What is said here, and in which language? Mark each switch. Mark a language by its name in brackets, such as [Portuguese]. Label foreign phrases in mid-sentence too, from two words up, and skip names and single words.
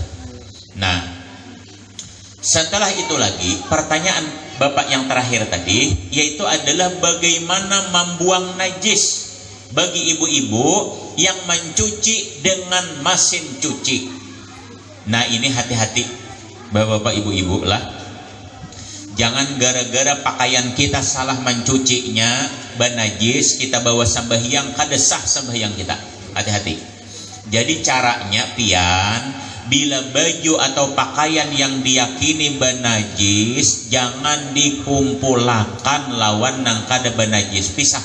[Indonesian] Nah, setelah itu lagi pertanyaan Bapak yang terakhir tadi, yaitu adalah bagaimana membuang najis bagi ibu-ibu yang mencuci dengan mesin cuci. Nah, ini hati-hati Bapak-bapak, ibu-ibu lah. [Banjar] Jangan gara-gara pakaian kita salah mencucinya banajis, kita bawa sembahyang kada sah sembahyang kita. [Indonesian] Hati-hati. [Banjar] Jadi caranya pian, bila baju atau pakaian yang diyakini banajis jangan dikumpulakan lawan nang kada banajis, pisah.